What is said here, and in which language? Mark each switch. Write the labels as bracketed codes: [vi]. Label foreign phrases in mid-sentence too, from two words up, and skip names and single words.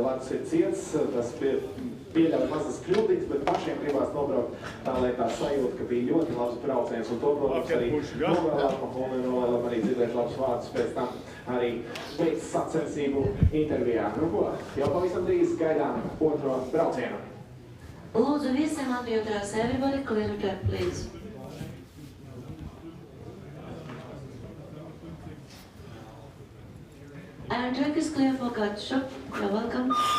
[lv] Ledus ir ciets, tas pieļauj mazas kļūdītas, bet pašiem gribās nobraukt tā, lai tā sajūta, ka bija ļoti labs brauciens, un to, protams, arī novēlam arī dzirdēt labus vārdus pēc tam arī pēc sacensību intervijā. Nu ko, jau pavisam drīz gaidām otro braucienu. Lūdzu, visiem Angļu trasē, [en] everybody clear the track, please. And track is clear for cut shop. You're welcome.